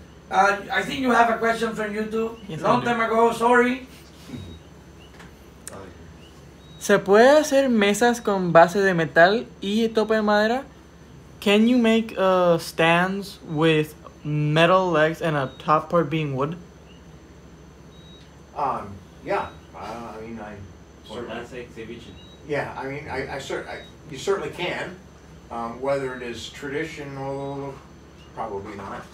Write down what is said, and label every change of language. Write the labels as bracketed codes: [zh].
[en] I think you have a question from YouTube. Yes, I Long do. time ago, sorry. [es] ¿Se puede hacer mesas con base de metal y tope de madera? [en] Can you make stands with metal legs and a top part being wood? Yeah, I mean, For certainly. that exhibition. Yeah, I mean, you certainly can. Whether it is traditional, probably not.